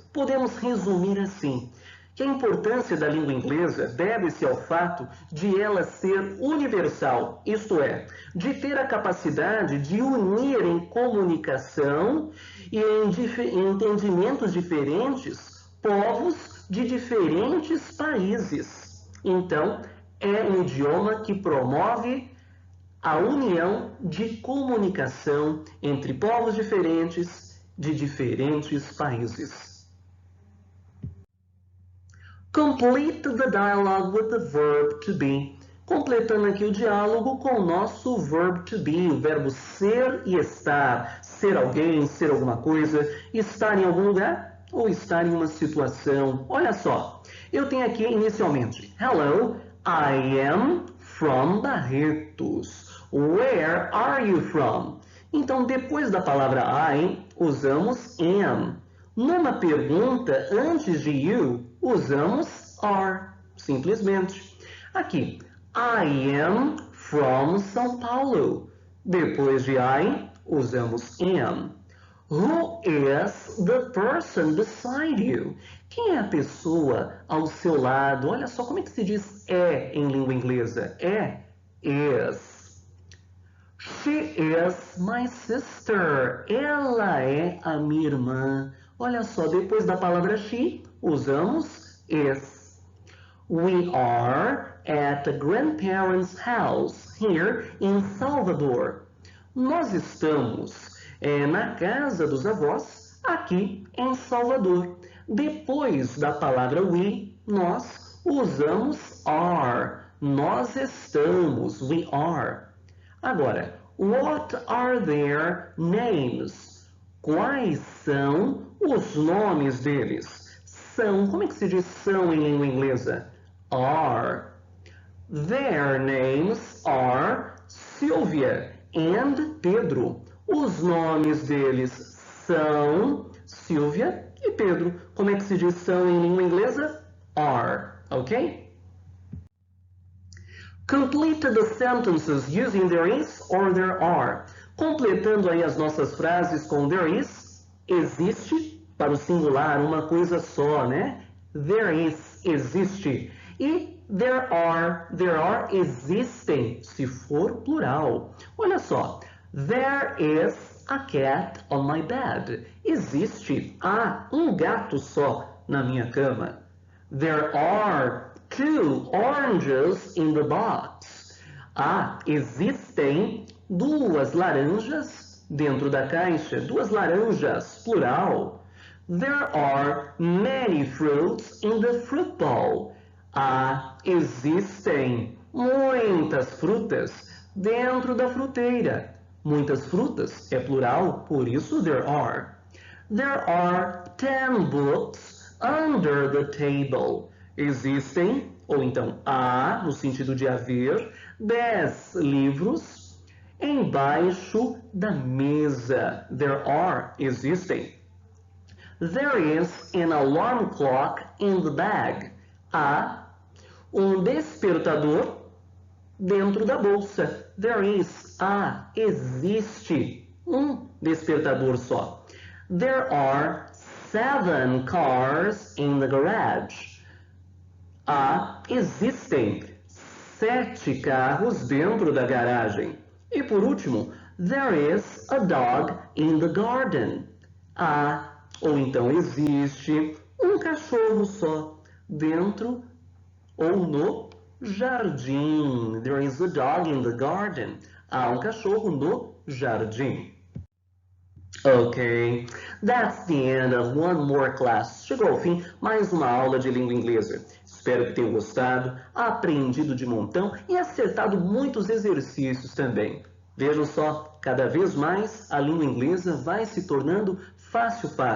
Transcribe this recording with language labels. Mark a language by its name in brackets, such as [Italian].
[Portuguese] Podemos resumir assim, que a importância da língua inglesa deve-se ao fato de ela ser universal, isto é, de ter a capacidade de unir em comunicação e em entendimentos diferentes povos de diferentes países. Então, é um idioma que promove a união de comunicação entre povos diferentes de diferentes países. [English] Complete the dialogue with the verb to be. [Portuguese] Completando aqui o diálogo com o nosso [English] verb to be, [Portuguese] o verbo ser e estar. Ser alguém, ser alguma coisa, estar em algum lugar ou estar em uma situação. Olha só, eu tenho aqui inicialmente, [English] hello, I am from Barretos. Where are you from? [Portuguese] Então, depois da palavra I, usamos am. Numa pergunta, antes de you, usamos are, simplesmente. Aqui, [English] I am from São Paulo. [Portuguese] Depois de I, usamos am. [English] Who is the person beside you? [Portuguese] Quem é a pessoa ao seu lado? Olha só como é que se diz é em língua inglesa. É, [English] is. She is my sister. [Portuguese] Ela é a minha irmã. Olha só, depois da palavra she, usamos is. [English] We are at the grandparents' house here in Salvador. [Portuguese] Nós estamos na casa dos avós aqui em Salvador. Depois da palavra we, nós usamos are. Nós estamos, [English] we are. [Portuguese] Agora, [English] what are their names? [Portuguese] Quais são os nomes deles? São, como é que se diz são em língua inglesa? [English] Are. Their names are Sylvia and Pedro. [Portuguese] Os nomes deles são Sylvia e Pedro. Como é que se diz são em língua inglesa? [English] Are, ok? Complete the sentences using there is or there are. [Portuguese] Completando aí as nossas frases com [English] there is, [Portuguese] existe, para o singular, uma coisa só, né? [English] There is, [Portuguese] existe. E [English] there are, [Portuguese] existem, se for plural. Olha só, [English] there is a cat on my bed. Existe, há um gato só na minha cama. There are 2 oranges in the box. [Portuguese] Existem duas laranjas dentro da caixa. Duas laranjas, plural. [English] There are many fruits in the fruit bowl. [Portuguese] Existem muitas frutas dentro da fruteira. Muitas frutas é plural, por isso [English] there are. There are 10 books under the table. [Portuguese] Existem, ou então há, no sentido de haver, 10 livros embaixo da mesa. [English] There are, [Portuguese] existem. [English] There is an alarm clock in the bag. [Portuguese] Há um despertador dentro da bolsa. [English] There is, [Portuguese] existe um despertador só. [English] There are 7 cars in the garage. [Portuguese] Existem 7 carros dentro da garagem. E por último, [English] there is a dog in the garden. [Portuguese] Ou então existe um cachorro só dentro ou no jardim. [English] There is a dog in the garden. [Portuguese] Há um cachorro no jardim. [English] Ok, that's the end of one more class. [Portuguese] Chegou ao fim mais uma aula de língua inglesa. Espero que tenham gostado, aprendido de montão e acertado muitos exercícios também. Vejam só, cada vez mais a língua inglesa vai se tornando fácil.